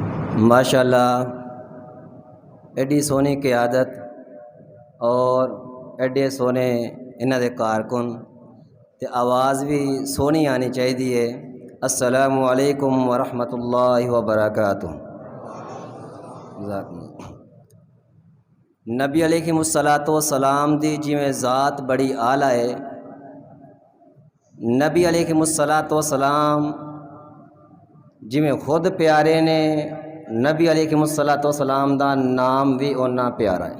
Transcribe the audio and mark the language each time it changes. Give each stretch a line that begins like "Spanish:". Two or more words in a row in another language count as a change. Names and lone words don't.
Punjabi: ماشاءاللہ ایڈی سوہنی قیادت اور ایڈے سوہنے انہاں دے کارکن تے آواز بھی سوہنی آنی چاہیے.
Arabic: السلام عليكم ورحمة الله وبركاته.
Punjabi: نبی
Arabic: عليهم الصلاة والسلام
Punjabi: دی جیویں ذات بڑی اعلیٰ ہے. نبی
Arabic: عليهم الصلاة والسلام
Punjabi: جیویں خود پیارے نے، نبی
Arabic: عليهم الصلاة والسلام
Punjabi: دا نام بھی اُنا پیارا ہے.